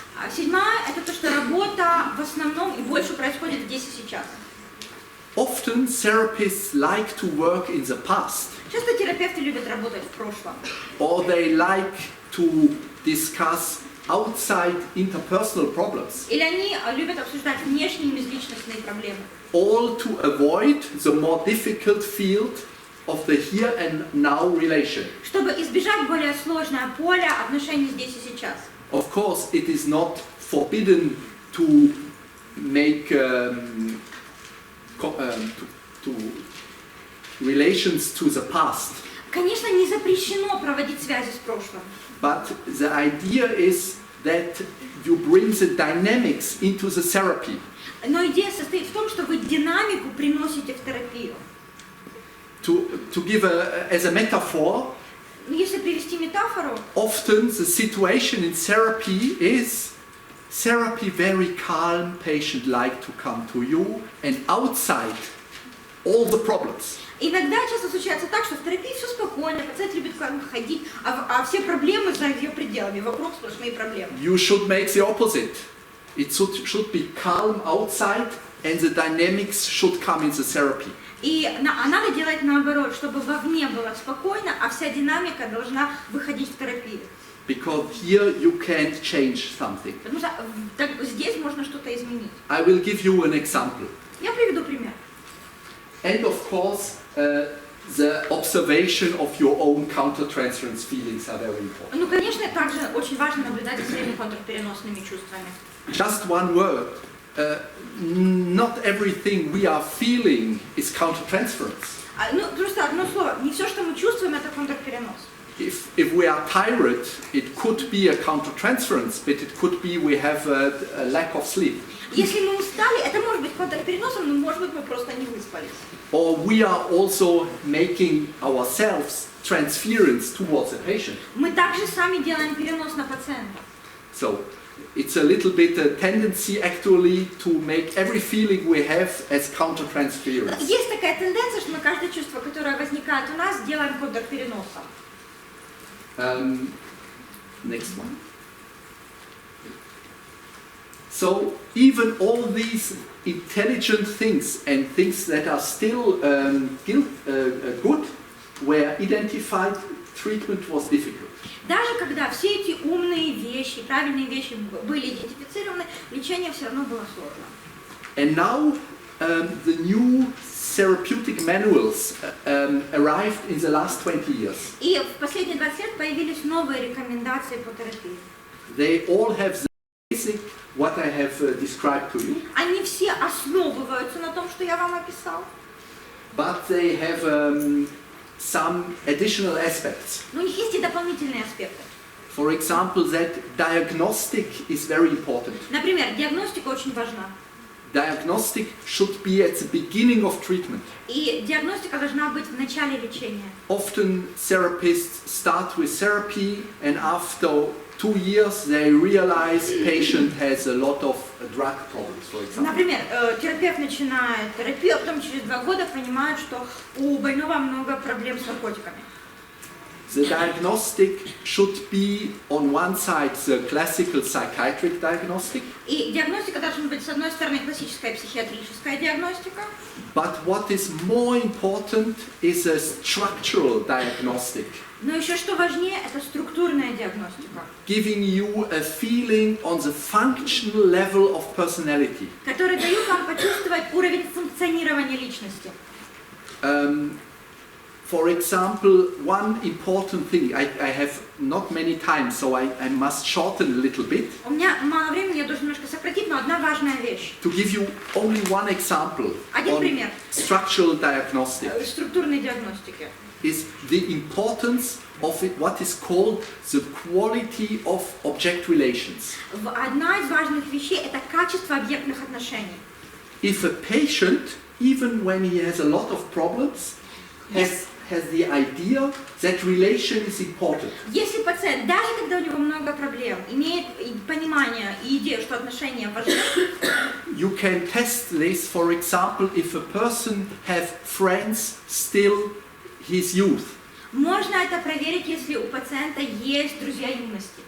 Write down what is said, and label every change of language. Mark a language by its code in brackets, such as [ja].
[ru] Седьмая – это то, что работа в основном и больше происходит здесь и сейчас. [en] Often therapists like to work in the past, [ru] Часто терапевты любят работать в прошлом. [en] or they like to discuss outside interpersonal problems, [ru] Или они любят обсуждать внешние межличностные проблемы. [en] all to avoid the more difficult field of the here and now relation. [ru] Чтобы избежать более сложное поле отношений здесь и сейчас. [en] Of course, it is not forbidden to make to relations to the past, [ru] Конечно, не запрещено проводить связи с прошлым. [en] but the idea is that you bring the dynamics into the therapy. [ru] Но идея состоит в том, что вы динамику приносите в терапию. [en] To give as a metaphor, [ru] Если привести метафору, [en] often the situation in therapy is therapy very calm, patient like to come to you, and outside all the problems. [ru] иногда часто случается так, что в терапии все спокойно, пациент любит к вам ходить, а все проблемы за ее пределами, вокруг сплошные проблемы. [en] You should make the opposite. It should be calm outside, and the dynamics should come in the therapy. [ru] А надо делать наоборот, чтобы вовне было спокойно, а вся динамика должна выходить в терапию. [en] Because here you can't change something. [ru] Потому что здесь можно что-то изменить. [en] I will give you an example. [ru] Я приведу пример. [en] And of course, the observation of your own countertransference feelings are very important. [ru] Ну, конечно, также очень важно наблюдать за своими контрпереносными чувствами. [en] Just one word. Not everything we are feeling is countertransference. [ru] Ну, просто одно слово. Не все, что мы чувствуем, это контрперенос. [en] If we are tired, it could be a countertransference, but it could be we have a lack of sleep. [ru] Если мы устали, это может быть контрпереносом, но может быть мы просто не выспались. [en] Or we are also making ourselves transference towards the patient. [ru] Мы также сами делаем перенос на пациента. [en] So it's a little bit a tendency actually to make every feeling we have as countertransference. [ru] Есть такая тенденция, что мы каждое чувство, которое возникает у нас, делаем контрпереносом. [en] Next one. So even all these intelligent things and things that are still good were identified, treatment was difficult. [ru] Даже когда все эти умные вещи, правильные вещи были идентифицированы, лечение все равно было сложно. [en] And now the new therapeutic manuals arrived in the last 20 years. [ru] И в последние 20 лет появились новые рекомендации по терапии. [en] They all have the basic what I have described to you. [ru] Они все основываются на том, что я вам описал. [en] But they have some additional aspects. [ru] Но у них есть и дополнительные аспекты. [en] For example, that diagnostic is very important. [ru] Например, диагностика очень важна. [en] Diagnostic should be at the beginning of treatment. [ru] И диагностика должна быть в начале лечения. [en] Often therapists start with therapy and after 2 years they realize patient has a lot of drug problems, for example. [ru] Например, терапевт начинает терапию, а потом через 2 года понимает, что у больного много проблем с наркотиками. [en] The diagnostic should be on one side the classical psychiatric diagnostic. [ru] И диагностика должна быть, с одной стороны, классическая психиатрическая диагностика. [en] But what is more important is a structural diagnostic. [ru] Но еще что важнее, это структурная диагностика, [en] Giving you a feeling on the functional level of personality. [ru] которая дает вам почувствовать уровень функционирования личности. [en] For example, one important thing, I have not many time, so I must shorten a little bit. [ru] У меня мало времени, я должен немножко сократить, но одна важная вещь. [en] To give you only one example [ru] Один пример. [en] structural diagnostic [ru] Структурной диагностики. [en] is the importance of it, what is called the quality of object relations. [ru] Одна из важных вещей – это качество объектных отношений. [en] If a patient, even when he has a lot of problems, has the idea that relation is important. [ru] Если пациент, даже когда у него много проблем, имеет понимание и идею, что отношения важны, [en] You can test this, for example, if a person has friends still his youth. [ru] Можно это проверить, если у пациента есть друзья юности.